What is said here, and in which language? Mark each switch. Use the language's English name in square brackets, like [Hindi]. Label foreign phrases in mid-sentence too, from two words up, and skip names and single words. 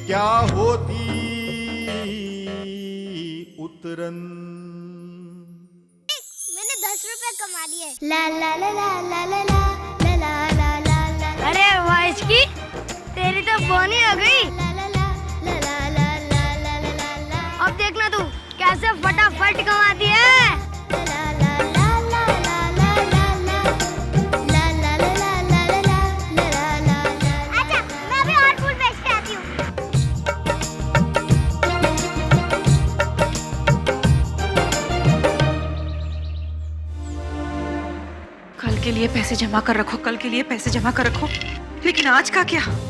[Hindi] क्या होती उतरन। मैंने 10 रुपए कमा लिए। ला ला ला ला ला ला ला ला ला ला ला ला। अरे वाह इसकी, तेरी तो बोनी हो गई। ला ला ला ला ला ला ला ला ला ला। अब देखना तू कैसे फटाफट कमाती है। ला ला ला ला ला ला ला ला ला ला ला ला ला ला ला। अच्छा मैं अभी और फूल बेच के आती हूँ। कल के लिए पैसे जमा कर रखो, कल के लिए पैसे जमा कर रखो, लेकिन आज का क्या?